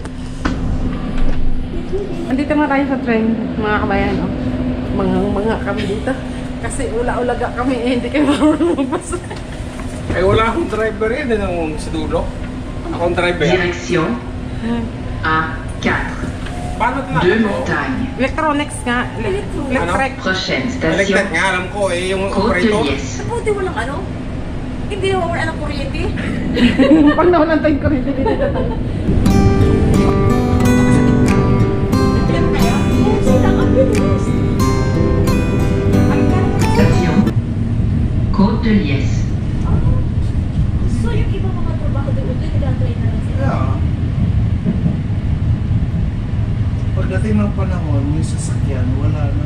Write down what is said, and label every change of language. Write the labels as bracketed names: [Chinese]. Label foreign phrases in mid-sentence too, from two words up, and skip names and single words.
[Filipino] Andito na tayo sa train, mga kabayan. Oh. Mga kami dito. Kasi ula-ulaga kami, hindi kayo marunong magbasa. Eh, wala akong driver yan. Yan ang sa dulo. Ako ang driver. [French] Direction A4. [Filipino] Paano na? [French] Deux montagnes. [Filipino] Electronics nga. Electric. [French] Prochaine [Filipino] Electric [French] station. [Filipino] nga, alam ko eh. Yung [French] Côte de [Filipino] operator. [French] Liesse. [Filipino] Buti walang ano? Hindi naman wala ng kuryente. Pag nawalan tayong kuryente dito tayo. Silang ang bilis. [French] Station Côte de Liesse. [Filipino] So, yung iba mga trabaho doon, nag-try na lang sila. [English] Yeah. [Filipino] Pagdating ng panahon, yung sasakyan, wala na.